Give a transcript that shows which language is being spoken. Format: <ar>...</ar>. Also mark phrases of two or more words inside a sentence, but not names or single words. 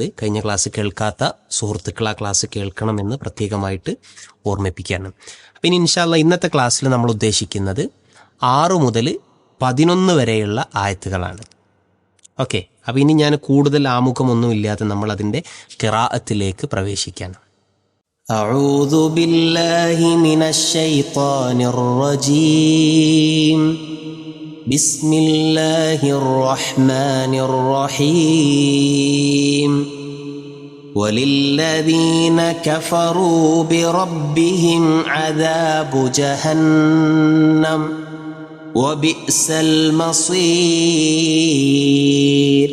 <ml>കഴിഞ്ഞ ക്ലാസ് കേൾക്കാത്ത സുഹൃത്തുക്കൾ ആ ക്ലാസ് കേൾക്കണമെന്ന് പ്രത്യേകമായിട്ട് ഓർമ്മിപ്പിക്കുകയാണ്. അപ്പം ഇനി</ml> <ar>إن شاء الله</ar> <ml>ഇന്നത്തെ ക്ലാസ്സിൽ നമ്മൾ ഉദ്ദേശിക്കുന്നത് 6 മുതൽ 11 വരെയുള്ള ആയത്തുകളാണ്. ഓക്കെ, അപ്പോൾ ഇനി ഞാൻ കൂടുതൽ ആമുഖമൊന്നുമില്ലാതെ നമ്മൾ അതിൻ്റെ ഖിറാഅത്തിലേക്ക് പ്രവേശിക്കുകയാണ്.</ml> <ar>أعوذ بالله من الشيطان الرجيم. بسم الله الرحمن الرحيم. وللذين كفروا بربهم عذاب جهنم وبئس المصير.</ar>